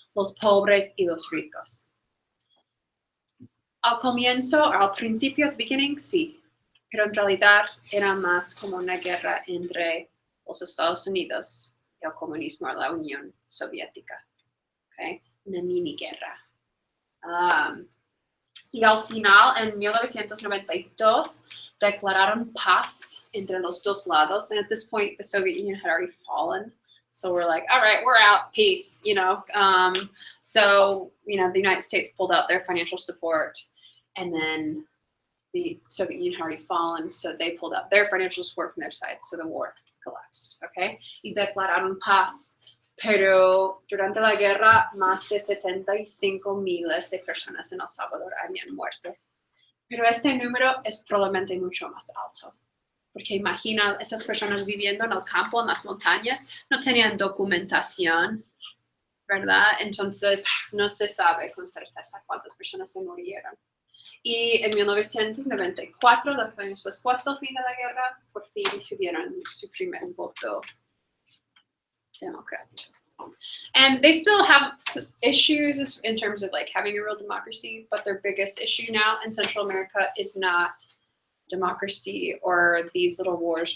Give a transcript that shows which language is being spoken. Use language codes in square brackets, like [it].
[es] los pobres y los ricos. Al comienzo, al principio, [en] at the beginning, [es] sí, pero en realidad era más como una guerra entre los Estados Unidos y el comunismo, la Unión Soviética. Okay? Una mini guerra. Y al final, en 1992, declararon paz entre los dos lados. [en] And at this point, the Soviet Union had already fallen. So we're like, all right, we're out, peace, So, the United States pulled out their financial support, and then the Soviet Union had already fallen, so they pulled out their financial support from their side, so the war collapsed, okay? [es] Y declararon paz, pero durante la guerra, más de 75,000 de personas en El Salvador habían muerto. Pero este número es probablemente mucho más alto. Porque imagina, esas personas viviendo en el campo, en las montañas, no tenían documentación, ¿verdad? Entonces, no se sabe con certeza cuántas personas se murieron. Y en 1994, 2 años después del fin de la guerra, por fin tuvieron su primer voto democrático. [en] And they still have issues in terms of like having a real democracy, but their biggest issue now in Central America is not democracy or these little wars.